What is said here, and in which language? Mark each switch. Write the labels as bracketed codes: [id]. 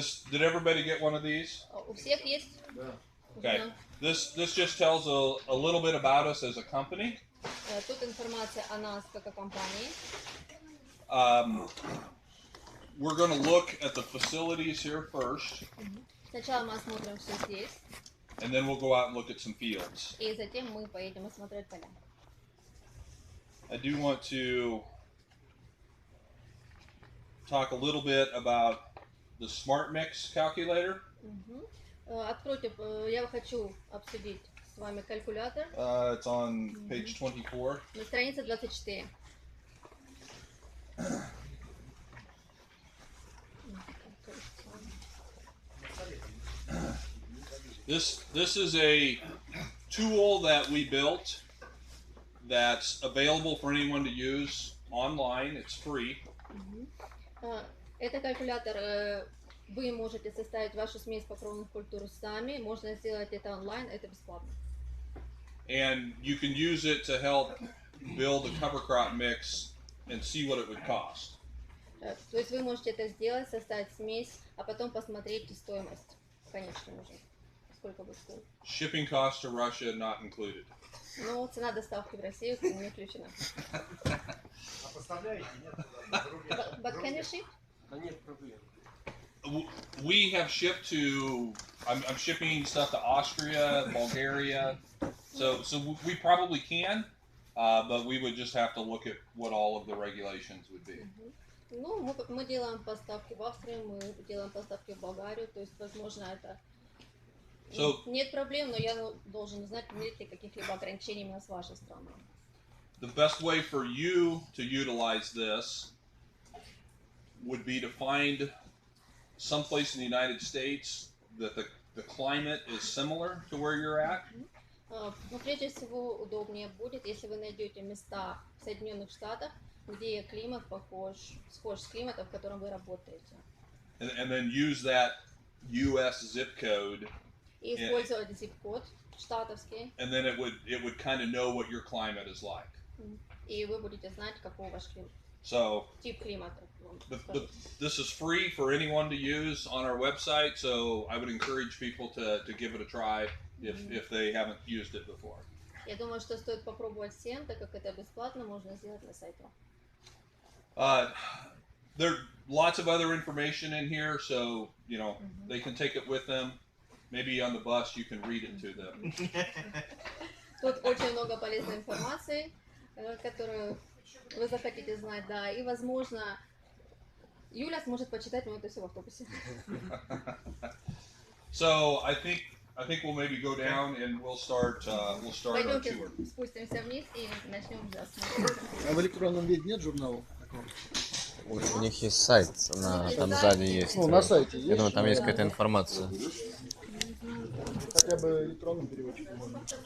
[en] Did everybody get one of these? [ru] У всех есть? [en] Okay. This just tells a little bit about us as a company. [ru] Тут информация о нас как о компании. [en] We're going to look at the facilities here first. [ru] Сначала мы осмотрим все здесь. [en] And then we'll go out and look at some fields. [ru] И затем мы поедем осмотреть поля. [en] I do want to talk a little bit about the Smart Mix calculator. [ru] Откройте, я хочу обсудить с вами калькулятор. [en] It's on page 24. [ru] На странице 24. [en] This is a tool that we built that's available for anyone to use online. It's free. [ru] Это калькулятор. Вы можете составить вашу смесь покровных культур сами. Можно сделать это онлайн. Это бесплатно. [en] And you can use it to help build a cover crop mix and see what it would cost. [ru] То есть вы можете это сделать, составить смесь, а потом посмотреть стоимость конечную уже. Сколько будет стоить. [en] Shipping costs to Russia not included. [ru] Ну, цена доставки в Россию не включена. А поставляете? Нет? [en] But can you ship? [ru] Нет проблем. [en] We have shipped to. I'm shipping stuff to Austria, Bulgaria, so we probably can, but we would just have to look at what all of the regulations would be. [ru] Ну, мы делаем поставки в Австрию, мы делаем поставки в Болгарию, то есть, возможно, это нет проблем, но я должен знать, нет ли каких-либо ограничений именно с вашей стороны. [en] The best way for you to utilize this would be to find someplace in the United States that the climate is similar to where you're at. [ru] Но прежде всего удобнее будет, если вы найдете места в Соединенных Штатах, где климат схож с климатом, в котором вы работаете. [en] And then use that U.S. zip code. [ru] И использовать zip-код штатовский. [en] And then it would kind of know what your climate is like. [ru] И вы будете знать, какой ваш климат. [en] So, [ru] тип климата. [en] But this is free for anyone to use on our website, so I would encourage people to give it a try if they haven't used it before. [ru] Я думаю, что стоит попробовать всем, так как это бесплатно, можно сделать на сайте. [en] There are lots of other information in here, so they can take it with them. Maybe on the bus you can read it to them. [ru] Тут очень много полезной информации, которую вы захотите знать, да, и возможно Юля сможет почитать мне это все в автобусе. [en] So I think we'll maybe go down and we'll start our tour. [ru] Пойдемте спустимся вниз и начнем осмотр. А в электронном виде нет журнала? У них есть сайт, там сзади есть. Ну, на сайте есть. Я думаю, там есть какая-то информация. Хотя бы электронным переводчиком можно.